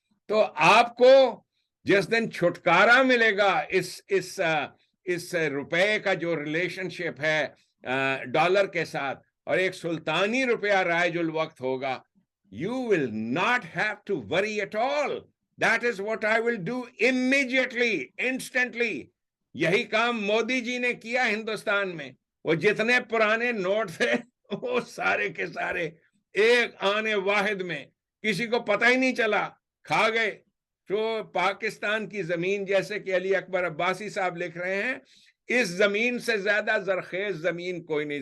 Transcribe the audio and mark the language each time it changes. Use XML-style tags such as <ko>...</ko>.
<ur>تو آپ کو جس دن چھٹکارا ملے گا اس روپے کا جو ریلیشن شپ ہے ڈالر کے ساتھ، اور ایک سلطانی روپیہ رائج الوقت ہوگا،</ur> <en>you will not have to worry at all. That is what I will do immediately, instantly.</en> <ur>یہی کام مودی جی نے کیا ہندوستان میں. وہ جتنے پرانے نوٹ تھے وہ سارے کے سارے ایک آنے واحد میں، کسی کو پتہ ہی نہیں چلا، کھا گئے. تو پاکستان کی زمین، جیسے کہ علی اکبر عباسی صاحب لکھ رہے ہیں، اس زمین سے زیادہ زرخیز زمین کوئی نہیں.</ur>